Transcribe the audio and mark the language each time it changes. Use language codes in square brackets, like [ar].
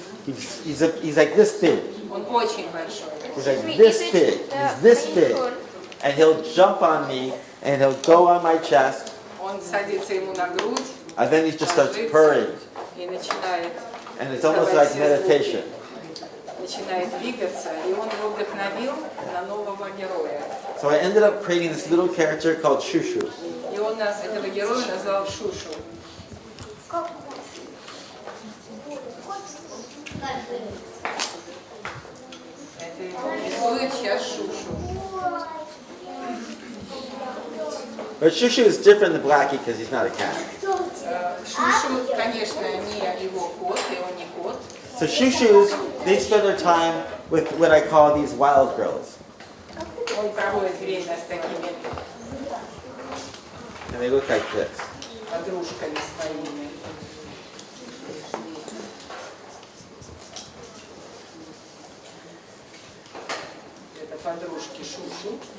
[en] He's like this big. [ru] Он очень большой. [en] He's like this big. He's this big. And he'll jump on me and he'll go on my chest. [ru] Он садится ему на грудь. [en] And then he just starts purring. [ru] И начинает. [en] And it's almost like meditation. [ru] Начинает двигаться, и он его вдохновил на нового героя. [en] So I ended up creating this little character called Shushu. [ru] И он этого героя назвал Шушу. Это его рисует сейчас Шушу. [en] But Shushu is different than Blackie because he's not a cat. [ru] Шушу, конечно, не его кот, и он не кот. [en] So Shushus, they spend their time with what I call these wild girls. [ru] Он проводит время с такими [en] And they look like this. [ru] подружками своими. Это подружки Шушу.